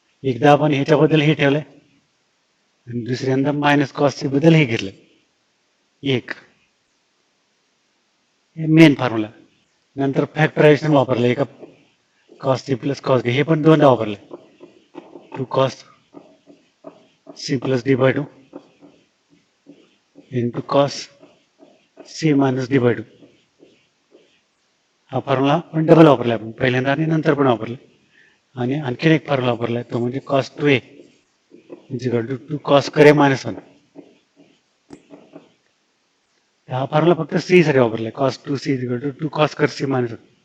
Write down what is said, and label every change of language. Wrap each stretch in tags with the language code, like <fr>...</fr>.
<mr>एकदा आपण ह्याच्याबद्दल हे ठेवलंय आणि दुसऱ्यांदा मायनस कॉस सी बद्दल हे घेतलंय. एक हे मेन फॉर्म्युला. नंतर फॅक्टरायझेशन वापरलं एका कॉस सी प्लस कॉस बी हे पण दोनदा वापरलं.</mr> <en>2 cos c plus d by 2 into cos c minus d by 2.</en> <mr>हा फॉर्म्युला पण डबल वापरला आपण पहिल्यांदा आणि नंतर पण वापरला. आणि आणखीन एक फॉर्म्युला वापरलाय तो म्हणजे cos 2a</mr> <en>is equal to</en> <mr>2 cos कर a मायनस 1. हा फॉर्म्युला फक्त सी साठी वापरलाय cos 2c is equal to 2 cos कर c मायनस 1.</mr>